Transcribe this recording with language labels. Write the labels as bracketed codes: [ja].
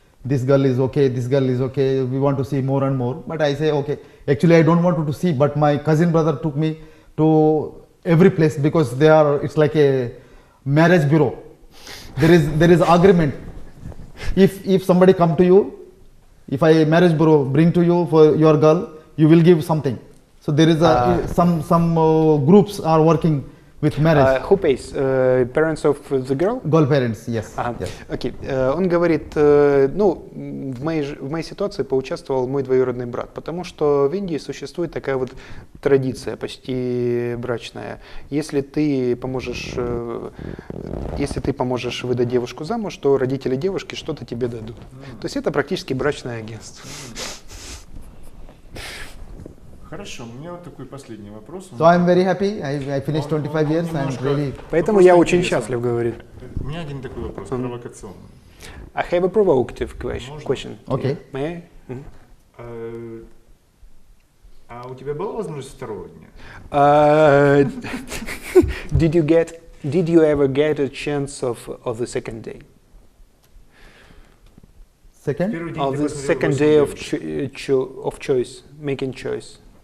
[en] This girl is okay, this girl is okay, we want to see more and more. But I say, okay, actually I don't want to see, but my cousin brother took me to every place because it's like a marriage bureau. There is agreement. If somebody come to you, if I marriage bureau bring to you for your girl, you will give something. So there is some groups are working with marriage. Who pays? Parents of the girl? Girl parents, yes. Yes. Окей. [ru] Он говорит, ну, в моей ситуации поучаствовал мой двоюродный брат, потому что в Индии существует такая вот традиция почти брачная. Если ты поможешь выдать девушку замуж, то родители девушки что-то тебе дадут. То есть это практически брачное агентство. Хорошо, у меня вот такой последний вопрос. [en] So I'm very happy. I finished 25 years. I'm really. [ru] Поэтому я очень счастлив, говорит. У меня один такой вопрос, провокационный. [en] I have a provocative question. Okay. May I? [ru] А у тебя была возможность второго дня? [en] Did you ever get a chance of the second day? Second? Of the second day of choice, making choice.